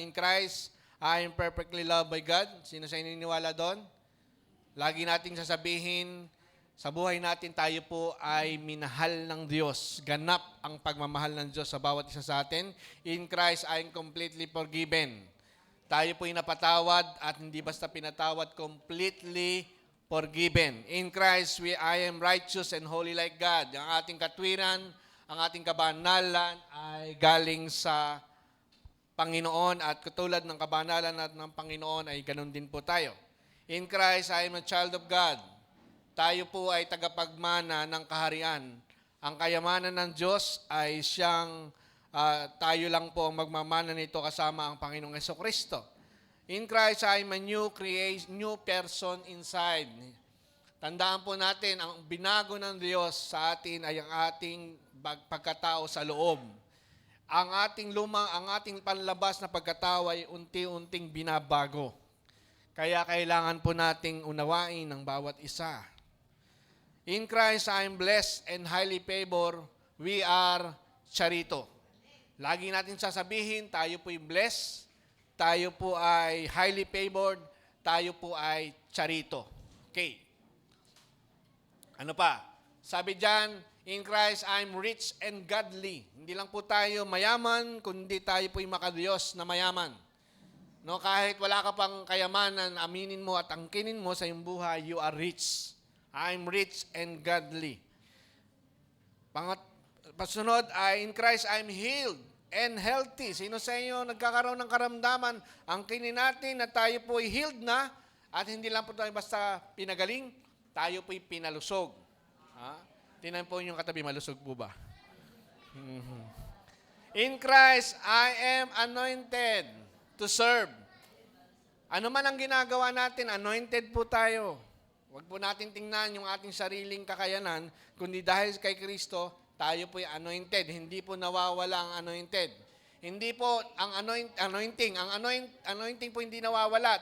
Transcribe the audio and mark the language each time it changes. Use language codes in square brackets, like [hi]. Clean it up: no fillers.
[en] In Christ, I am perfectly loved by God. [tl] Sino sa ininiwala doon? Lagi nating sasabihin, sa buhay natin, tayo po ay minahal ng Diyos. Ganap ang pagmamahal ng Diyos sa bawat isa sa atin. [en] In Christ, I am completely forgiven. [tl] Tayo po ay napatawad at hindi basta pinatawad, [en] completely forgiven. In Christ, I am righteous and holy like God. [tl] Ang ating katwiran, ang ating kabanalan ay galing sa Panginoon at katulad ng kabanalan at ng Panginoon ay ganun din po tayo. [en] In Christ, I am a child of God. [tl] Tayo po ay tagapagmana ng kaharian. Ang kayamanan ng Diyos ay siyang tayo lang po ang magmamana nito kasama ang Panginoong Jesucristo. [en] In Christ, I am a new person inside. [tl] Tandaan po natin, ang binago ng Diyos sa atin ay ang ating pagkatao sa loob. Ang ating panlabas na pagkatao ay unti-unting binabago. Kaya kailangan po nating unawain ng bawat isa. [en] In Christ, I am blessed and highly favored. We are charito. [tl] Lagi natin sasabihin, tayo po ay blessed, tayo po ay [en] highly favored, [tl] tayo po ay charito. Okay. Ano pa? Sabi dyan, [en] in Christ, I am rich and godly. [tl] Hindi lang po tayo mayaman, kundi tayo po ay makadiyos na mayaman. No, kahit wala ka pang kayamanan, aminin mo at angkinin mo sa iyong buhay, [en] you are rich. I'm rich and godly. [tl] Pasunod ay, [en] in Christ, I'm healed and healthy. [tl] Sino sa inyo nagkakaroon ng karamdaman? Angkinin natin na tayo po ay healed na at hindi lang po tayo basta pinagaling, tayo po ay pinalusog. Tingnan po yung katabi, malusog po ba? [en] In Christ, I am anointed to serve. [tl] Ano man ang ginagawa natin, anointed po tayo. Huwag po natin tingnan yung ating sariling kakayanan, kundi dahil kay Kristo, tayo po ay anointed. Hindi po nawawala ang anointed. Hindi po ang anointing. Ang anointing po hindi nawawala.